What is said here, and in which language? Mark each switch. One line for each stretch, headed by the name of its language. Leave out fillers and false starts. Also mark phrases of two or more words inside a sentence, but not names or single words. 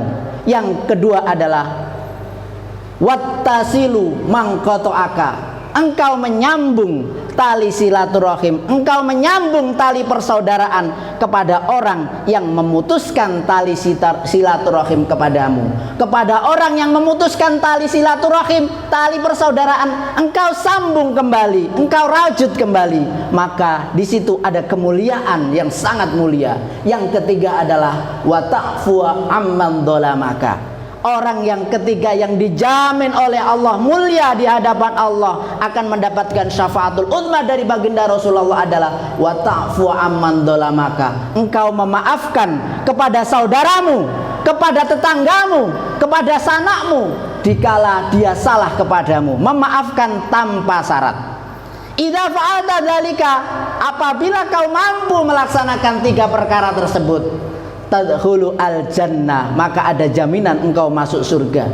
Indonesian: Yang kedua adalah
Arabic: وتصل من قطعك,
Indonesian: engkau menyambung tali silaturahim, engkau menyambung tali persaudaraan kepada orang yang memutuskan tali silaturahim kepadamu, kepada orang yang memutuskan tali silaturahim, tali persaudaraan, engkau sambung kembali, engkau rajut kembali, maka di situ ada kemuliaan yang sangat mulia. Yang ketiga adalah
Arabic: وتعفو عمن ظلمك.
Indonesian: Orang yang ketiga yang dijamin oleh Allah mulia di hadapan Allah akan mendapatkan
Arabic: الشفاعة العظمى
Indonesian: dari baginda Rasulullah adalah
Arabic: وتعفو عمن ظلمك.
Indonesian: Engkau memaafkan kepada saudaramu, kepada tetanggamu, kepada sanakmu dikala dia salah kepadamu, memaafkan tanpa syarat.
Arabic: إذا فعلت ذلك,
Indonesian: apabila kau mampu melaksanakan tiga perkara tersebut,
Arabic: تدخل الجنة,
Indonesian: maka ada jaminan engkau masuk surga.